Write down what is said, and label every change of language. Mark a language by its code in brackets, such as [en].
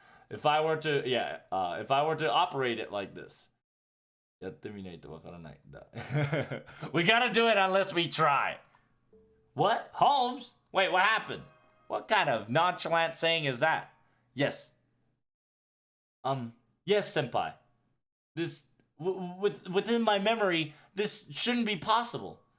[en] If I were to operate it like this. [ja] やってみないとわからないだ。 [en] We gotta do it unless we try. What? Holmes? Wait, what happened? What kind of nonchalant saying is that? Yes. Yes, senpai. This within my memory, this shouldn't be possible.